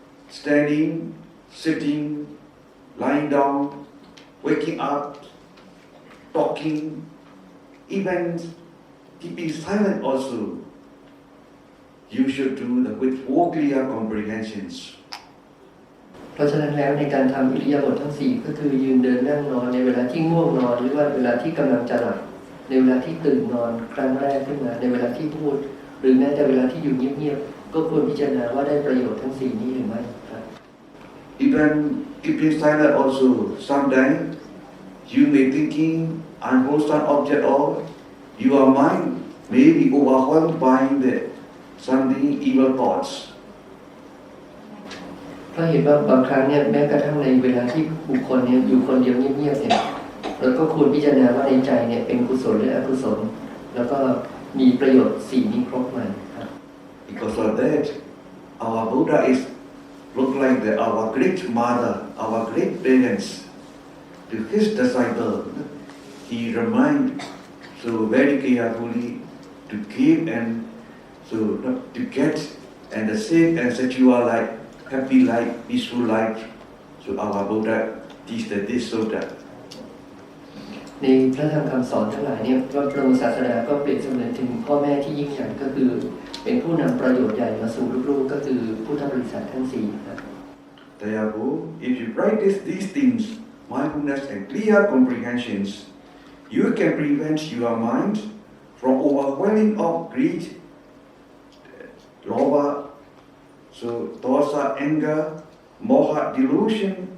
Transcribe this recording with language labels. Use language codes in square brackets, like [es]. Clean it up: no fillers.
[en] standing, sitting, lying down, waking up, talking, even keeping silent also. You should do that with full clear comprehensions. [th] เพราะฉะนั้นแล้วในการทำอิริยาบถทั้งสี่ก็คือยืนเดินนั่งนอนในเวลาที่ง่วงนอนหรือว่าเวลาที่กำลังจะหลับในเวลาที่ตื่นนอนครั้งแรกขึ้นมาในเวลาที่พูดหรือแม้แต่เวลาที่อยู่เงียบๆก็ควรพิจารณาว่าได้ประโยชน์ทั้งสี่นี้หรือไม่ครับ [en] Even keeping silent also, sometimes you may thinking unwholesome object or your mind may be overwhelmed by the something evil thoughts. [th] เพราะเห็นว่าบางครั้งเนี่ยแม้กระทั่งในเวลาที่บุคคลเนี่ยอยู่คนเดียวเงียบๆเนี่ยเราก็ควรพิจารณาว่าในใจเนี่ยเป็นกุศลหรืออกุศลแล้วก็มีประโยชน์สี่นี้ครบไหมครับ [en] Because of that, our Buddha is look like our great mother, our great parents to his disciple. He remind so very carefully to give and so to get and the safe and secure life, happy life, peaceful life. So our Buddha teach that this so that. [th] ในพระธรรมคำสอนทั้งหลายเนี่ยพระบรมศาสดาก็เปรียบเสมือนถึงพ่อแม่ที่ยิ่งใหญ่ก็คือเป็นผู้นำประโยชน์ใหญ่มาสู่ลูกๆก็คือพุทธบริษัททั้งสี่ครับ [en] Therefore, if you practice these things, mindfulness and clear comprehensions, you can prevent your mind from overwhelming of greed, lobha, so dosa, anger, moha, delusion,